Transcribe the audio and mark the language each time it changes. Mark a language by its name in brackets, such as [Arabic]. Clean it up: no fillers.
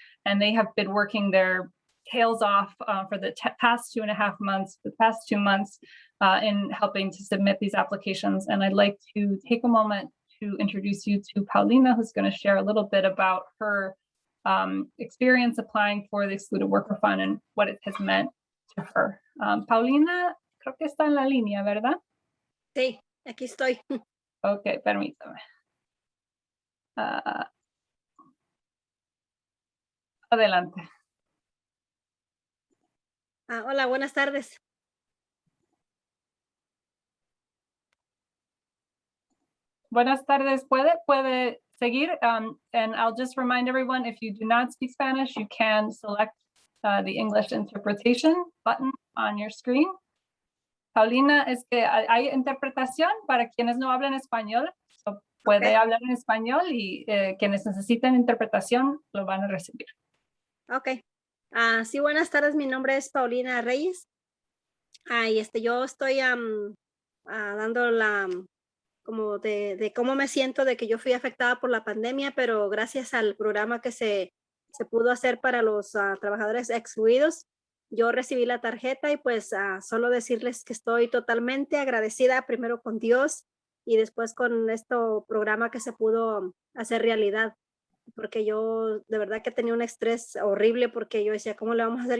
[English] And they have been working their tails off for the past 2.5 months, the past 2 months in helping to submit these applications. And I'd like to take a moment to introduce you to Paulina, who's going to share a little bit about her experience applying for the Excluded Worker Fund and what it has meant to her. [Spanish] Paulina, creo que está en la línea, ¿verdad? Sí, aquí estoy. Ok, permítame. Adelante. Hola, buenas tardes. Buenas tardes. Puede seguir. [English] And I'll just remind everyone, if you do not speak Spanish, you can select the English interpretation button on your screen. [Spanish] Paulina, es que hay interpretación para quienes no hablan español. So puede hablar en español y quienes necesiten interpretación lo van a recibir. Ok. Sí, buenas tardes. Mi nombre es Paulina Reyes. Y yo estoy dando la como de cómo me siento de que yo fui afectada por la pandemia, pero gracias al programa que se pudo hacer para los trabajadores excluidos, yo recibí la tarjeta y pues solo decirles que estoy totalmente agradecida primero con Dios y después con este programa que se pudo hacer realidad, porque yo de verdad que tenía un estrés horrible porque yo decía, ¿cómo le vamos a hacer?